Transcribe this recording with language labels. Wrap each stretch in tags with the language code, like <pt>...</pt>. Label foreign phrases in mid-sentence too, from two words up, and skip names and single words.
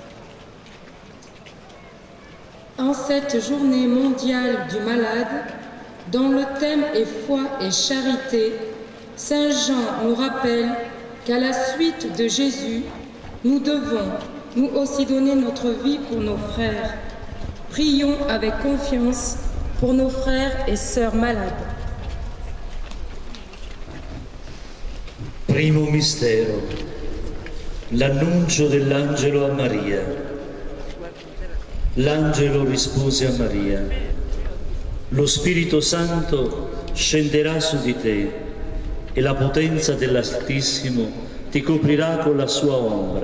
<fr>En cette journée mondiale du malade, dont le thème est foi et charité, Saint Jean nous rappelle qu'à la suite de Jésus, nous devons, nous aussi, donner notre vie pour nos frères. Prions avec confiance pour nos frères et sœurs malades.</fr> <it>Primo mistero, l'annuncio dell'angelo a Maria. L'angelo rispose a Maria: lo Spirito Santo scenderà su di te e la potenza dell'Altissimo ti coprirà con la sua ombra.</it>